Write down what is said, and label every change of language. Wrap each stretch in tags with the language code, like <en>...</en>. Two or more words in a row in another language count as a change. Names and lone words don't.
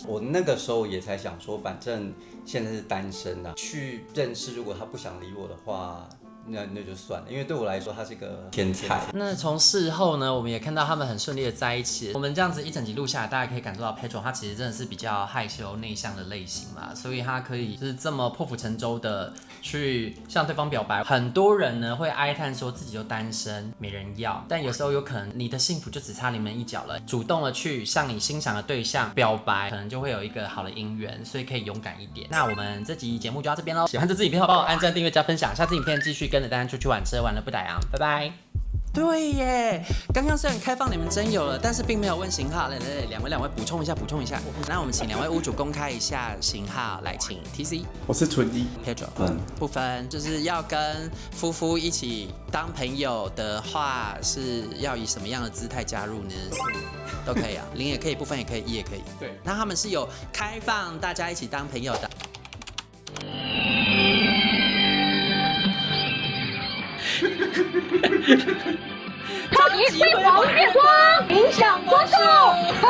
<zh>我那個時候也才想說，反正現在是單身啊，去認識，如果他不想理我的話，那就算了，因為對我來說他是一個天才。那從事後呢，我們也看到他們很順利的在一起。我們這樣子一整集錄下來，大家可以感受到 Pedro 他其實真的是比較害羞內向的類型嘛，所以他可以就是這麼破釜沉舟的去向對方表白。很多人呢會哀嘆說自己就單身沒人要，但有時候有可能你的幸福就只差臨門一腳了。主動的去向你欣賞的對象表白，可能就會有一個好的姻緣，所以可以勇敢一點。那我們這集節目就到這邊嘍。喜歡這支影片的話，幫我按讚、訂閱、加分享。下支影片繼續跟着大家出去玩，吃完了不打烊，拜拜。對耶，剛剛雖然開放你們真有了，但是並沒有問型號。來，兩位補充一下。那我們請2位屋主公開一下型號，來，請 TC。我是純一 Pedro。不分，就是要跟夫婦一起當朋友的話，是要以什麼樣的姿態加入呢？都可以啊，0也可以，不分也可以，1也可以。對，那他們是有開放大家一起當朋友的。超級輝煌月光，影響觀眾。</zh>